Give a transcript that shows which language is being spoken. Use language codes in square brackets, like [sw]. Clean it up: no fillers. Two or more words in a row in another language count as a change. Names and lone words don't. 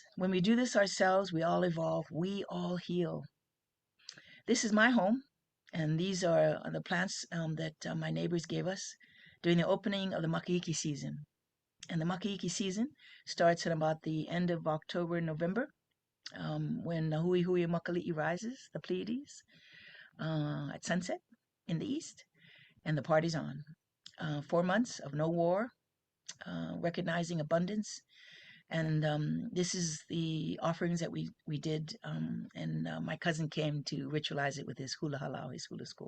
[en] When we do this ourselves, we all evolve, we all heal. This is my home, and these are the plants that my neighbors gave us during the opening of the makahiki season. And the makahiki season starts at about the end of October, November, when the hui hui makali'i rises, the Pleiades, at sunset in the east, and the party's on. 4 months of no war, recognizing abundance. And this is the offerings that we did, and my cousin came to ritualize it with his [haw] hula halau, [en] his hula school.